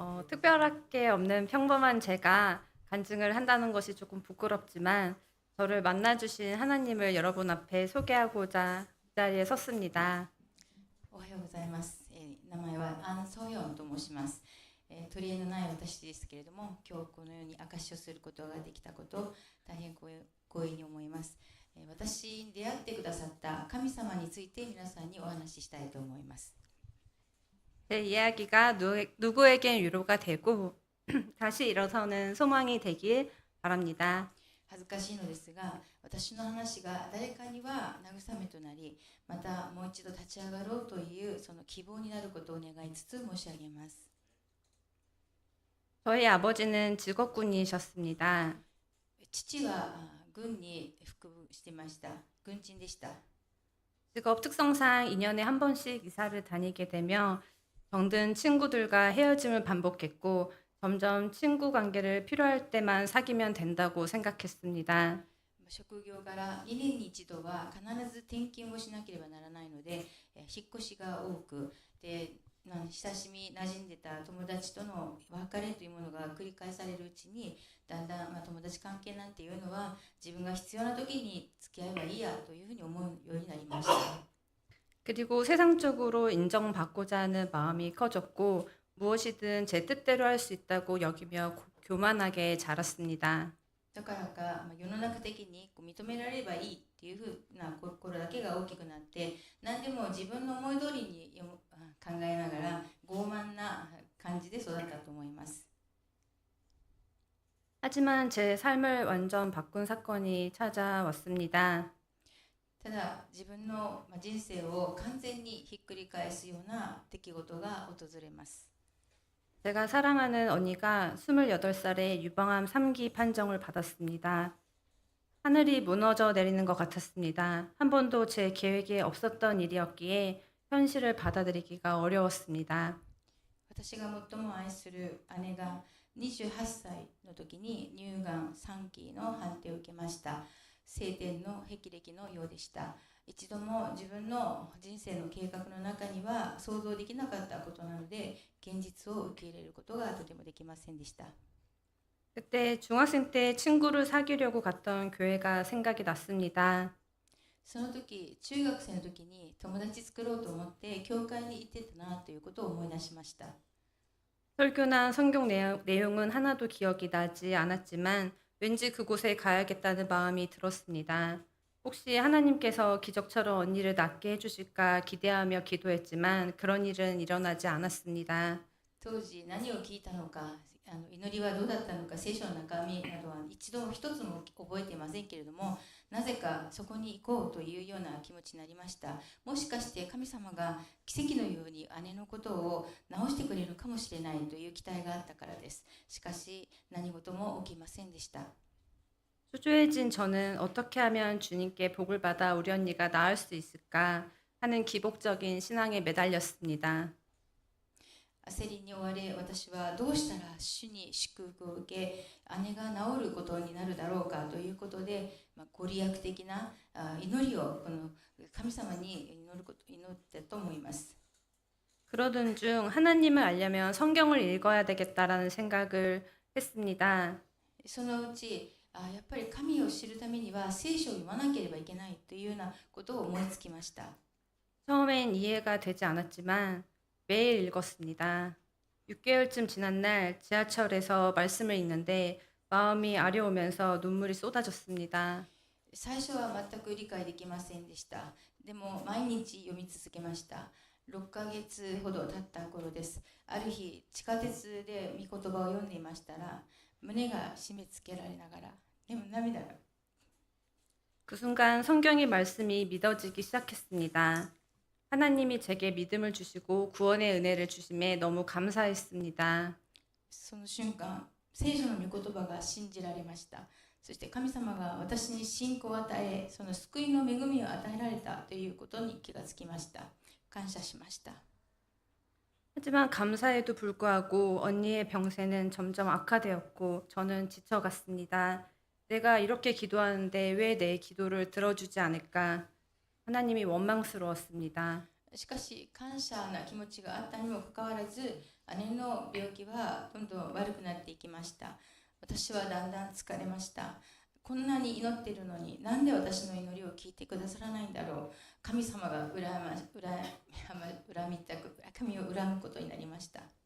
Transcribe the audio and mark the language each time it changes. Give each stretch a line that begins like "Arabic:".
Korean: 특별할 게 없는 평범한 제가 간증을 한다는 것이 조금 부끄럽지만 저를 만나주신 하나님을 여러분 앞에 소개하고자 이 자리에 섰습니다.
Japanese: おはようございます。名前はアン・ソヨンと申します。取り柄のない私ですけれども、今日このように証しをすることができたことを大変光栄に思います。私に出会ってくださった神様について皆さんにお話ししたいと思います。
Korean: 제 이야기가 누구에겐 위로가 되고 다시 일어서는 소망이 되길 바랍니다.
Japanese: 恥ずかしいのですが、私の話が誰かには慰めとなり、またもう一度立ち上がろうというその希望になることを願いつつ申し上げます。
Korean: 저희 아버지는 직업군이셨습니다.
Japanese: 父は軍に服務していました。軍人でした。
Korean: 직업 특성상 2년에 한 번씩 이사를 다니게 되며 병든 친구들과 헤어짐을 반복했고 점점 친구 관계를 필요할 때만 사귀면 된다고 생각했습니다.
Japanese: 職業から2年に一度は必ず転勤をしなければならないので、引っ越しが多くで、親しみ馴染んでた友達との別れというものが繰り返されるうちに、だんだん、友達関係なんていうのは自分が必要な時に付き合えばいいやというふうに思うようになりました。
Korean: 그리고 세상적으로 인정받고자 하는 마음이 커졌고 무엇이든 제 뜻대로 할 수 있다고 여기며 교만하게 자랐습니다.
Japanese: だからか、世の中的に認められればいいっていうふうな心だけが大きくなって、何でも自分の思い通りに考えながら傲慢な感じで育ったと思います。
Korean: 하지만 제 삶을 완전 바꾼 사건이 찾아왔습니다.
Japanese: ただ自分の人生を完全にひっくり返すような出来事が訪れます。
Korean: 제가 사랑하는 언니가 28살에 유방암 3기 판정을 받았습니다. 하늘이 무너져 내리는 것 같았습니다. 한 번도 제 계획에 없었던 일이었기에 현실을 받아들이기가 어려웠습니다.
Japanese: 私が最も愛する姉が28歳の時に乳がん3期の判定を受けました。晴天の霹靂のようでした。一度も自分の人生の計画の中には想像できなかったことなので、現実を受け入れることがとてもできませんでした。
Korean: 그때 중학생 때 친구를 사귀려고 갔던 교회가 생각이 났습니다.
Japanese: その時、中学生の時に友達作ろうと思って教会に行ってたなということを思い出しました。
Korean: 설교나 성경 내용은 하나도 기억이 나지 않았지만 왠지 그곳에 가야겠다는 마음이 들었습니다. 혹시 하나님께서 기적처럼 언니를 낫게 해주실까 기대하며 기도했지만 그런 일은 일어나지 않았습니다.
Japanese: 当時何を聞いたのか、祈りはどうだったのか、聖書の中身などは一度一つも覚えていませんけれども、なぜかそこに行こうというような気持ちになりました。もしかして神様が奇跡のように姉のことを治してくれるかもしれないという期待があったからです。しかし何事も起きませんでした。
Korean: 초조해진 저는 어떻게 하면 주님께 복을 받아 우리 언니가 나을 수 있을까 하는 기복적인 신앙에 매달렸습니다.
Japanese: 焦りに追われ、私はどうしたら主に祝福を受け、姉が治ることになるだろうかということで、ご利益的な祈りをこの神様に祈ったと思います。
Korean: 그러던 중 하나님을 알려면 성경을 읽어야 되겠다라는 생각을 했습니다.
Japanese: そのうち、やっぱり神を知るためには聖書を読まなければいけないというようなことを思いつきました。
Korean: 처음엔 이해가 되지 않았지만 매일 읽었습니다. 6개월쯤 지난 날 지하철에서 말씀을 읽는데 마음이 아려오면서 눈물이 쏟아졌습니다.
Japanese: 最初は全く理解できませんでした。でも毎日読み続けました。 6ヶ月ほど経った頃です。ある日、地下鉄で御言葉を読んでいましたら、胸が締め付けられながら、でも涙が。
Korean: 그 순간 성경의 말씀이 믿어지기 시작했습니다. 하나님이 제게 믿음을 주시고 구원의 은혜를 주심에 너무 감사했습니다.
Japanese: その瞬間、聖書の御言葉が信じられました。そして神様が私に信仰を与え、その救いの恵みを与えられたということに気がつきました。感謝しました。
Korean: 하지만 감사에도 불구하고 언니의 병세는 점점 악화되었고 저는 지쳐갔습니다. 내가 이렇게 기도하는데 왜 내 기도를 들어주지 않을까? 하나님이 원망스러웠습니다.
Japanese: しかし感謝な気持ちがあったにもかかわらず、姉の病気はどんどん悪くなっていきました。私はだんだん疲れました。こんなに祈っているのに、なんで私の祈りを聞いてくださらないんだろう。神様が恨みたく、神を恨むことになりました。